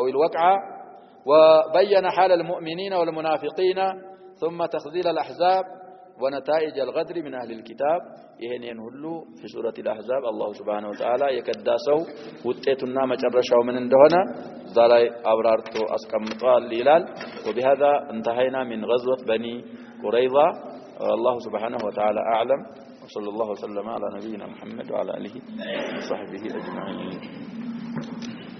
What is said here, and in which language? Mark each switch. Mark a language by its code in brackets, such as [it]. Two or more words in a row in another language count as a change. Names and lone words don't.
[ar] الوقعه وبين حال المؤمنين والمنافقين ثم تخذيل الاحزاب ونتائج الغدر من اهل الكتاب [am] ይሄንን ሁሉ [ar] في سوره الاحزاب الله سبحانه وتعالى [am] የከዳሰው ውጤቱና መጨረሻው ምን እንደሆነ እዛ ላይ አብራርቶ አስቀምጧል ይላል [ar] وبهذا انتهينا من غزوه بني قريظه الله سبحانه وتعالى اعلم وصلى الله وسلم على نبينا محمد وعلى آله وصحبه أجمعين.